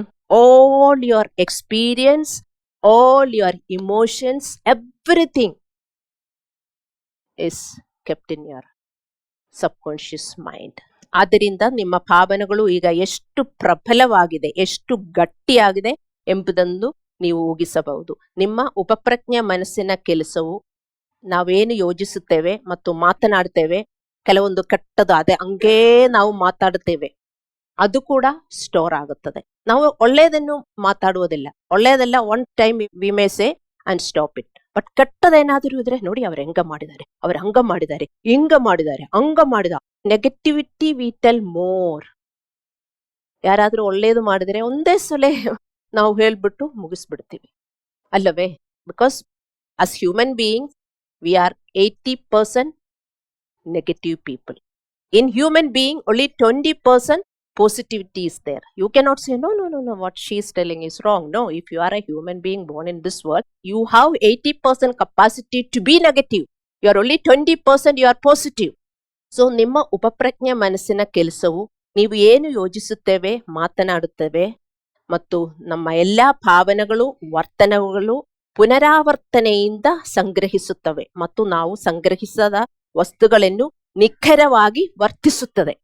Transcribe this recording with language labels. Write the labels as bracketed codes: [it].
[en] All your experience, all your emotions, everything is kept in your subconscious mind. [kn] ಆದ್ದರಿಂದ ನಿಮ್ಮ ಭಾವನೆಗಳು ಈಗ ಎಷ್ಟು ಪ್ರಬಲವಾಗಿದೆ, ಎಷ್ಟು ಗಟ್ಟಿಯಾಗಿದೆ ಎಂಬುದನ್ನು ನೀವು ಊಹಿಸಬಹುದು. ನಿಮ್ಮ ಉಪಪ್ರಜ್ಞೆ ಮನಸ್ಸಿನ ಕೆಲಸವು ನಾವೇನು ಯೋಚಿಸುತ್ತೇವೆ ಮತ್ತು ಮಾತನಾಡ್ತೇವೆ, ಕೆಲವೊಂದು ಕೆಟ್ಟದು ಅದೇ ಹಂಗೇ ನಾವು ಮಾತಾಡುತ್ತೇವೆ, ಅದು ಕೂಡ ಸ್ಟೋರ್ ಆಗುತ್ತದೆ. ನಾವು ಒಳ್ಳೆಯದನ್ನು ಮಾತಾಡುವುದಿಲ್ಲ. ಒಳ್ಳೆಯದೆಲ್ಲ [en] One time we may say and stop it. [kn] But ಕೆಟ್ಟದೇನಾದರೂ ಇದ್ರೆ ನೋಡಿ, ಅವ್ರು ಹೆಂಗ ಮಾಡಿದ್ದಾರೆ, ಅವ್ರು ಹಂಗ ಮಾಡಿದ್ದಾರೆ, ಹಿಂಗ ಮಾಡಿದ್ದಾರೆ, ಹಂಗ ಮಾಡಿದ. [en] Negativity we tell more. [kn] ಯಾರಾದ್ರೂ ಒಳ್ಳೇದು ಮಾಡಿದರೆ ಒಂದೇ ಸಲ ನಾವು ಹೇಳ್ಬಿಟ್ಟು ಮುಗಿಸ್ಬಿಡ್ತೀವಿ ಅಲ್ಲವೇ? [en] Because as human beings we are 80% negative people. In human being only 20% positivity is there. You cannot say, no, no, no, no, what she is telling is wrong. No, if you are a human being born in this world, you have 80% capacity to be negative. You are only 20% you are positive. [kn] So ನಿಮ್ಮ ಉಪಪ್ರಜ್ಞೆ ಮನಸ್ಸಿನ ಕೆಲಸವು ನೀವು ಏನು ಯೋಚಿಸುತ್ತೇವೆ, ಮಾತನಾಡುತ್ತೇವೆ ಮತ್ತು ನಮ್ಮ ಎಲ್ಲಾ ಭಾವನೆಗಳು, ವರ್ತನೆಗಳು ಪುನರಾವರ್ತನೆಯಿಂದ ಸಂಗ್ರಹಿಸುತ್ತವೆ ಮತ್ತು ನಾವು ಸಂಗ್ರಹಿಸದ ವಸ್ತುಗಳನ್ನು ನಿಖರವಾಗಿ ವರ್ತಿಸುತ್ತದೆ.